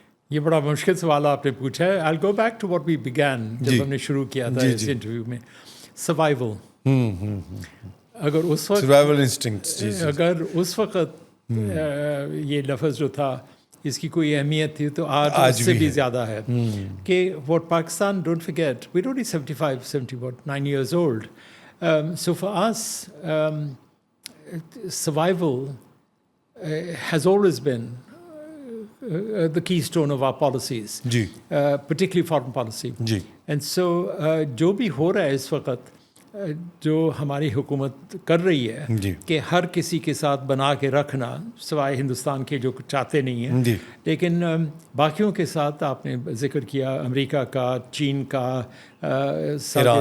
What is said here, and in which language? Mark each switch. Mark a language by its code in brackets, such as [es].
[ur] یہ بڑا مشکل سوال آپ نے پوچھا ہے. [en] I'll go back to what we began [ur] جب ہم نے شروع کیا تھا اس انٹرویو میں. سروائیول. اگر اس وقت سروائیول انسٹنکٹس, اگر اس وقت یہ لفظ جو تھا اس کی کوئی اہمیت تھی تو آج اس سے بھی زیادہ ہے. [en] کہ what Pakistan, don't forget, we're only 79 years old. So for us, survival has always been the keystone of our policies, particularly foreign policy. And so [ur] جو بھی ہو رہا ہے اس وقت, جو ہماری حکومت کر رہی ہے کہ ہر کسی کے ساتھ بنا کے رکھنا, سوائے ہندوستان کے جو چاہتے نہیں ہیں, لیکن باقیوں کے ساتھ آپ نے ذکر کیا امریکہ کا, چین کا, روس